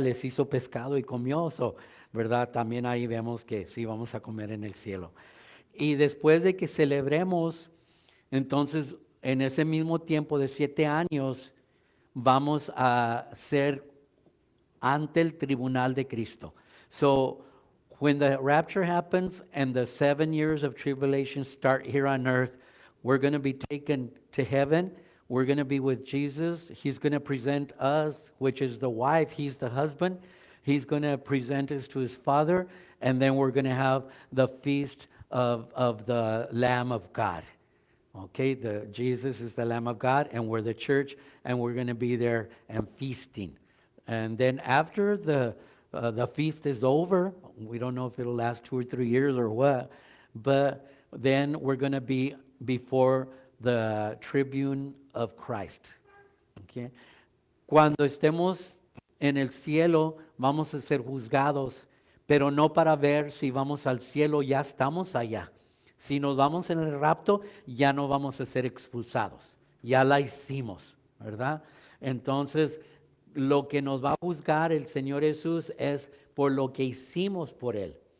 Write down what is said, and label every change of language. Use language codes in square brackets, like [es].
[es] Les hizo pescado y comió, ¿verdad? También ahí vemos que sí vamos a comer en el cielo. Y después de que celebremos, entonces en ese mismo tiempo de 7 años, vamos a ser ante el tribunal de Cristo. [en] So, when the rapture happens and the 7 years of tribulation start here on earth, we're going to be taken to heaven. We're going to be with Jesus. He's going to present us, which is the wife. He's the husband. He's going to present us to his Father. And then we're going to have the feast of the Lamb of God. Okay, Jesus is the Lamb of God, and we're the church, and we're going to be there and feasting. And then after the feast is over, we don't know if it'll last 2 or 3 years or what, but then we're going to be before the tribune of Christ. Okay? [es] Cuando estemos en el cielo, vamos a ser juzgados, pero no para ver si vamos al cielo, ya estamos allá. Si nos vamos en el rapto, ya no vamos a ser expulsados. Ya la hicimos, ¿verdad? Entonces, lo que nos va a juzgar el Señor Jesús es por lo que hicimos por Él.